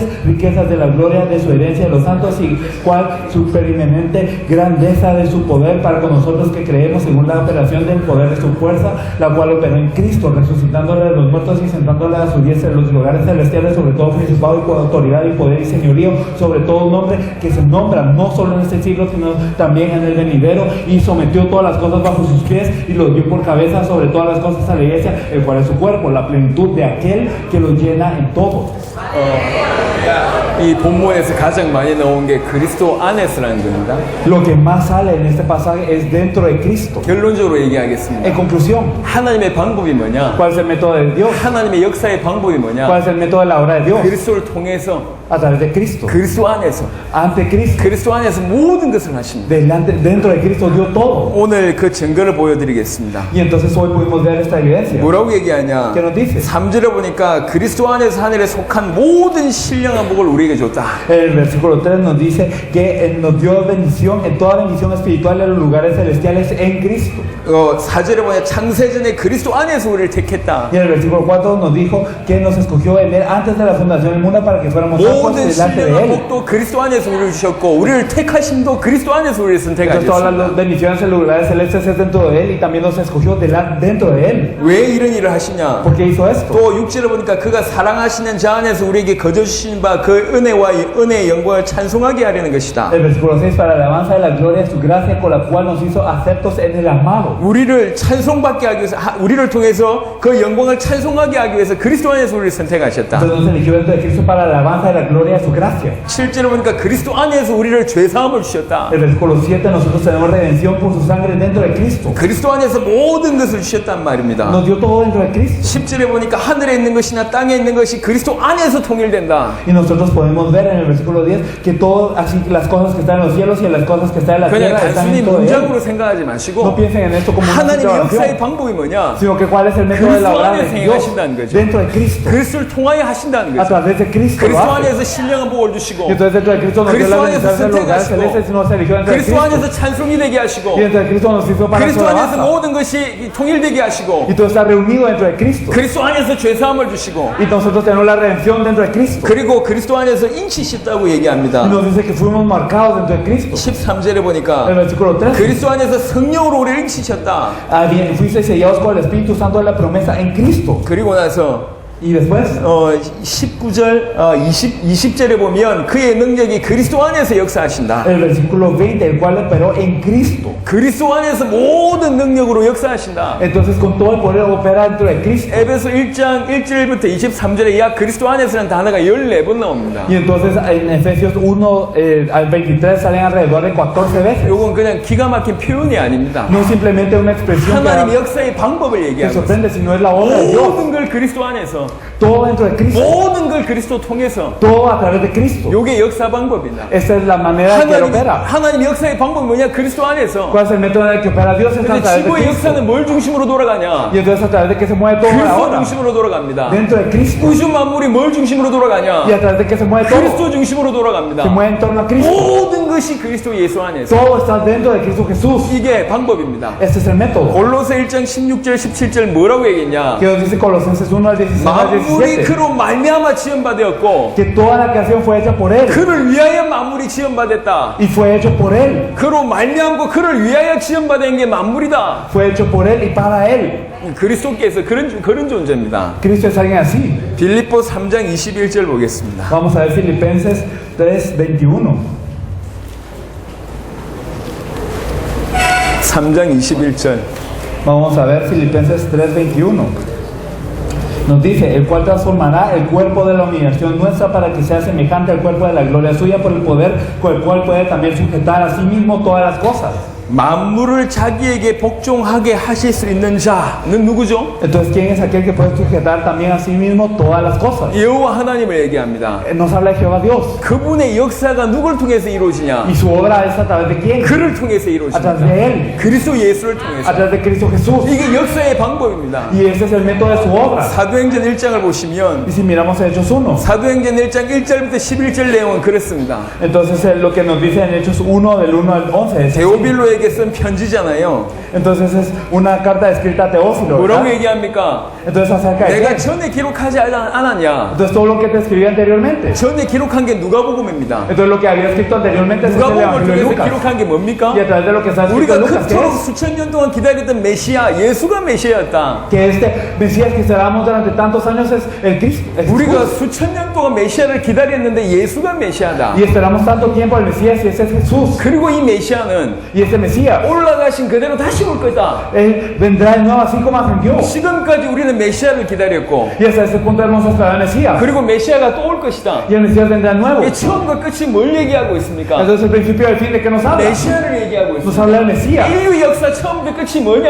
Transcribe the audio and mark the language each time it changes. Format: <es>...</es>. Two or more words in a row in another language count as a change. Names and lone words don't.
<es>riquezas de la gloria de su herencia de los santos, y cuál superiormente grandeza de su poder para con nosotros que creemos, según la operación del poder de su fuerza, la cual operó en Cristo, resucitándole de los muertos y sentándole a su diestra en los lugares celestiales, sobre todo principado y con autoridad y poder y señorío, sobre todo nombre que se nombra no solo en este siglo, sino también en el venidero, y sometió todas las cosas bajo sus pies y los dio por cabeza sobre todas las cosas a la iglesia, el cual es su cuerpo, la plenitud de aquel que lo llena en todo.</es> <ko>이 본문에서 가장 많이 나온 게 그리스도 안에서라는 겁니다.</ko> <es>Lo que más sale en este pasaje es dentro de Cristo.</es> <ko>결론적으로 얘기하겠습니다.</ko> <es>En conclusión,</es> <ko>하나님의 방법이 뭐냐?</ko> <es>¿cuál es el método de Dios?</es> <ko>하나님의 역사의 방법이 뭐냐?</ko> <es>¿Cuál es el método de la obra de Dios?</es> <ko>그리스도를 통해서</ko> <es>A través de Cristo.</es> <ko>그리스도 안에서</ko> <es>Ante Cristo.</es> <ko>그리스도 안에서 모든 것을 하십니다.</ko> <es>Dentro de Cristo dio todo.</es> <ko>오늘 그 증거를 보여드리겠습니다.</ko> <es>Y entonces hoy pudimos ver esta evidencia.</es> <ko>뭐라고 얘기하냐?</ko> <es>¿Qué nos dice?</es> <ko>3절에 보니까 그리스도 안에서 하늘에 속한 모든 신령한 복을 우리에게 줬다.</ko> <es>El versículo 3 nos dice que nos dio bendición, en toda bendición espiritual en los lugares celestiales en Cristo.</es> <ko>4절에 보니까 창세전에 그리스도 안에서 우리를 택했다.</ko> <es>Y en el versículo 4 nos dijo que nos escogió en él antes de la fundación del mundo para que fuéramos santos</es> <ko>모든</ko> <es>delante de</es> <ko>신령한</ko> <es>él.</es> <ko>복도 그리스도 안에서 우리를 주셨고 우리를 택하심도 그리스도 안에서 우리를</ko> <es>Entonces todas las</es> <ko>선택하셨습니다.</ko> <es>bendiciones en los lugares celestes es dentro de él, y también nos escogió dentro de él.</es> <ko>왜 이런 일을 하시냐?</ko> <es>¿Por qué hizo esto?</es> <ko>또 6절에 보니까 그가 사랑하시는 자 안에서 우리에게 거저 주신 바 그 은혜와 은혜의 영광을 찬송하게 하려는 것이다.</ko> <es>El versículo 6, para la alabanza de la gloria de su gracia, con la cual nos hizo aceptos en el amado.</es> <ko>우리를 찬송받게 하기 위해서 우리를 통해서 그 영광을 찬송하게 하기 위해서 그리스도 안에서 우리를 선택하셨다.</ko> <es>Entonces nos eligió dentro de Cristo para la alabanza de la gloria de su gracia.</es> <ko>7절에 보니까 그리스도 안에서 우리를 죄사함을 주셨다.</ko> <es>El versículo 7, nosotros tenemos redención por su sangre dentro de Cristo.</es> <ko>그리스도 안에서 모든 것을 주셨단 말입니다.</ko> <es>Nos dio todo dentro de Cristo.</es> <ko>10절에 보니까 하늘에 있는 것이나 땅에 있는 것이 그리스도 안에서 통일된다.</ko> <es>Y nosotros podemos ver en el versículo 10 que todo, así que las cosas que están en los cielos y las cosas que están en la</es> <ko>그냥</ko> <es>tierra están</es> <ko>단순히</ko> <es>en todo de</es> <ko>문장으로</ko> <es>Él.</es> <ko>생각하지</ko> <es>No</es> <ko>마시고</ko> <es>piensen en esto como una</es> <ko>하나님의</ko> <es>situación,</es> <ko>역사의 방법이 뭐냐?</ko> <es>sino que cuál es el método de la obra de</es> <ko>그리스도 안에서</ko> <es>Dios</es> <ko>행하신다는 거죠.</ko> <es>dentro de Cristo.</es> <ko>그리스도를 통하여 하신다는</ko> <es>A</es> <ko>거죠.</ko> <es>través de Cristo lo</es> <ko>그리스도</ko> <es>hace.</es> <ko>안에서 신령한 복을 주시고</ko> <es>Y entonces dentro de Cristo nos dio</es> <ko>그리스도</ko> <es>la</es> <ko>안에서</ko> <es>bendición del lugar</es> <ko>선택하시고</ko> <es>celeste, sino se eligió dentro de</es> <ko>그리스도</ko> <es>Cristo.</es> <ko>안에서 찬송이 되게 하시고</ko> <es>Y dentro de Cristo nos hizo para su</es> <ko>그리스도 안에서</ko> <es>alabanza.</es> <ko>모든 것이 통일되게 하시고</ko> <es>Y todo está reunido dentro de Cristo.</es> <ko>그리스도 안에서 죄사함을 주시고</ko> <es>Y nosotros tenemos la redención dentro de Cristo.</es> <ko>그리고 그리스도 안에서 인치셨다고</ko> <es>Y</es> <ko>얘기합니다.</ko> <es>nos dice que fuimos marcados dentro de Cristo.</es> <ko>13절에</ko> <es>El</es> <ko>보니까</ko> <es>versículo 3.</es> <ko>그리스도 안에서 성령으로 우리를 인치셨다.</ko> <es>Bien, fuisteis sellados con el Espíritu Santo de la promesa en Cristo.</es> <ko>그리고 나서</ko> <es>Y después,</es> <ko>19절, 20절에 보면 그의 능력이 그리스도 안에서 역사하신다.</ko> <es>el versículo 20, el cual operó en Cristo.</es> <ko>그리스도 안에서 모든 능력으로 역사하신다.</ko> <es>Entonces, con todo el poder opera dentro de Cristo.</es> <ko>에베소 1장 1절부터 23절에 약 그리스도 안에서는 단어가 14번 나옵니다.</ko> <es>Y entonces, en Efesios 1 al 23 salen alrededor de 14 veces.</es> <ko>이건 그냥 기가 막힌 표현이 아닙니다.</ko> <es>No es simplemente una expresión</es> <ko>하나님의 역사의 방법을</ko> <es>que</es> <ko>얘기하고 있어요.</ko> <es>sorprende, sino es la obra de Dios.</es> <ko>모든 걸 그리스도 안에서,</ko> <es>Todo dentro de Cristo.</es> <ko>모든 걸 그리스도 통해서,</ko> <es>Todo a través de Cristo.</es> <ko>요게 역사 방법이다.</ko> <es>Esta es la manera en que él opera.</es> <ko>하나님 역사의 방법이 뭐냐? 그리스도 안에서.</ko> <es>¿Cuál es el método en el que opera Dios? Es a</es> <ko>근데</ko> <es>través de</es> <ko>지구의</ko> <es>Cristo.</es> <ko>역사는 뭘 중심으로 돌아가냐?</ko> <es>Y entonces a través de que se mueve todo</es> <ko>그리스도</ko> <es>ahora.</es> <ko>중심으로 돌아갑니다.</ko> <es>Dentro de Cristo.</es> <ko>우주 만물이 뭘 중심으로 돌아가냐?</ko> <es>Y a través de que se mueve todo.</es> <ko>그리스도 중심으로 돌아갑니다.</ko> <es>Se mueve en torno a Cristo.</es> <ko>모든 것이 그리스도 예수 안에서.</ko> <es>Todo está dentro de Cristo Jesús.</es> <ko>이게 방법입니다.</ko> <es>Este es el método.</es> <ko>골로새 1장 16절 17절 뭐라고 얘기했냐?</ko> <es>Que nos dice Colosenses 1 al 16 al</es> <ko>만물이</ko> <es>17.</es> <ko>그로 말미암아 지음받았고</ko> <es>Que toda la creación fue hecha por Él.</es> <ko>그를 위하여 만물이 지음받았다.</ko> <es>Y fue hecho por Él.</es> <ko>그로 말미암고 그를 위하여 지음받은 게 만물이다.</ko> <es>Fue hecho por Él y para Él.</es> <ko>그리스도께서 그런 존재입니다.</ko> <es>Cristo es alguien así.</es> <ko>빌립보 3장 21절 보겠습니다.</ko> <es>Vamos a ver Filipenses 3:21.</es> <ko>3장 21절.</ko> <es>Vamos a ver Filipenses 3:21. Nos dice, el cual transformará el cuerpo de la humillación nuestra para que sea semejante al cuerpo de la gloria suya por el poder con el cual puede también sujetar a sí mismo todas las cosas.</es> <ko>만물을 자기에게 복종하게 하실 수 있는 자는 누구죠?</ko> <es>Entonces, ¿quién es aquel que puede sujetar también a sí mismo todas las cosas?</es> <ko>여호와 하나님을 얘기합니다.</ko> <es>Nos habla de Jehová Dios.</es> <ko>그분의 역사가 누굴 통해서 이루어지냐?</ko> <es>¿Y su obra es a través de quién?</es> <ko>그를 통해서</ko> <es>A través</es> <ko>이루어집니다.</ko> <es>de Él.</es> <ko>그리스도 예수를</ko> <es>A</es> <ko>통해서.</ko> <es>través de Cristo Jesús.</es> <ko>이게 역사의 방법입니다.</ko> <es>Y ese es el método de su obra.</es> <ko>사도행전 1장을 보시면</ko> <es>Y si miramos Hechos 1,</es> <ko>사도행전 1장 1절부터 11절 내용은 그렇습니다.</ko> <es>entonces lo que nos dice en Hechos 1 del 1 al 11 es así.</es> <ko>데오빌로에게 쓴 편지잖아요.</ko> <es>Entonces es una carta escrita a Teófilo,</es> <ko>뭐라고</ko> <es>¿verdad?</es> <ko>얘기합니까?</ko> <es>Entonces acerca de</es> <ko>내가</ko> <es>qué?</es> <ko>전에 기록하지 않았냐?</ko> <es>Entonces todo lo que te escribí anteriormente.</es> <ko>전에 기록한 게 누가복음입니다.</ko> <es>Entonces lo que había escrito anteriormente es el</es> <ko>누가복음을</ko> <es>Evangelio de</es> <ko>통해서</ko> <es>Lucas.</es> <ko>기록한 게 뭡니까?</ko> <es>Y a través de lo que está escrito</es> <ko>우리가</ko> <es>en Lucas, ¿qué</es> <ko>그토록</ko> <es>es?</es> <ko>수천 년 동안 기다렸던 메시아, 예수가 메시아였다.</ko> <es>Que este Mesías que esperamos durante tantos años es el Cristo. es</es> <ko>우리가</ko> <es>Jesús.</es> <ko>수천 년 동안 메시아를 기다렸는데 예수가 메시아다.</ko> <es>Y esperamos tanto tiempo al Mesías y ese es Jesús.</es> <ko>그리고 이 메시아는</ko> <es>Y ese Mesías,</es> <ko>올라가신 그대로 다시 올 거다.</ko> <es>Él vendrá de nuevo así como ascendió.</es> <ko>지금까지 우리는 메시아를 기다렸고</ko> <es>Y hasta ese punto hemos esperado al Mesías.</es> <ko>그리고 메시아가 또 올 것이다.</ko> <es>Y el Mesías vendrá de nuevo.</es> <ko>이 처음과 끝이 뭘 얘기하고 있습니까?</ko> <es>Entonces el principio y el fin de que nos habla.</es> <ko>메시아를 얘기하고</ko> <es>Nos</es> <ko>있습니다.</ko> <es>habla del Mesías.</es> <ko>인류 역사 처음부터 끝이 뭐냔</ko>